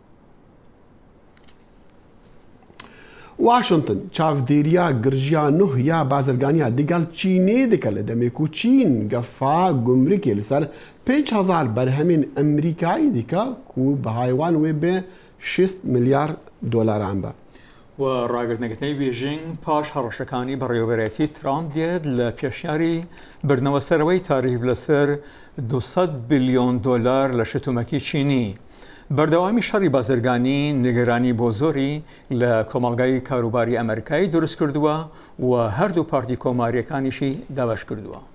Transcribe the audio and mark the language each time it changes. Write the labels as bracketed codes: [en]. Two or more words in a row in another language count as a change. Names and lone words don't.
[ku] Washington çavdêriya girjiya nuh ya bazirganiya digel Çînê dike li demê ku Çîn gefa gumrikê li ser 5,000 berhemên Amerîkayî dike ku bi haywan wê bi 6 milyar dolaran be. [ckb] و ڕاگررتنەکەی بێژینگ پاش هەڕەشەکانی بەڕێوەبەرەتی ترامپ دێت لە پێشیاری بردنەوەسەرەوەی تاریف لەسەر 200 بلیۆن دلار لە شتومەکی چینی. بەردەوامی شەڕی بازرگانی نیگەرانی بۆ زۆری لە کۆمەڵگای کاروباری ئەمریکایی دروست کردووە و هەردوو پارتی کۆماریەکانیشی دابش کردووە.